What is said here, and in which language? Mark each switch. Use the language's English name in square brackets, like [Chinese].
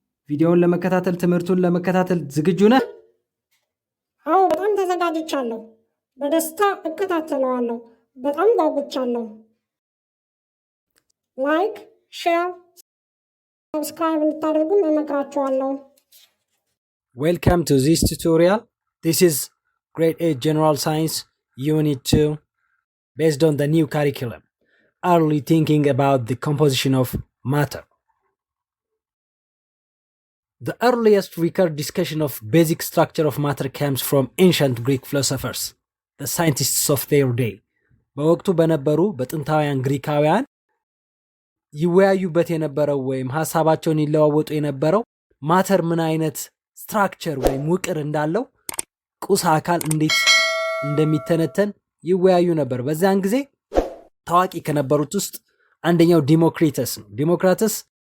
[Amharic] ቪዲዮውን ለመከታተል ትምህርቱን ለመከታተል ዝግጁ ነህ? አዎ፣ በጣም ተዘጋጅቻለሁ። በደስታ እከታተለዋለሁ። በጣም ጓጉቻለሁ። ላይክ፣ ሼር፣ ሰብስክራይብ እንድታደርጉ እመክራችኋለሁ። [English] Welcome to this tutorial. This is Grade 8 General Science Unit 2 based on the new curriculum. Early thinking about the composition of matter. The earliest record discussion of basic structure of matter comes from ancient Greek philosophers, the scientists of their day. [Amharic] በወቅቱ በነበሩ በጥንታውያን ግሪካውያን ይወያዩበት የነበረው ወይም ሐሳባቸውን ይለዋወጡ የነበረው ማተር ምን አይነት ስትራክቸር ወይም ውቅር እንዳለው ቁስ አካል እንዴት እንደሚተነተን ይወያዩ ነበር። በዛን ጊዜ ታዋቂ ከነበሩት ውስጥ አንደኛው ዲሞክሪተስ ነው። ዲሞክሪተስ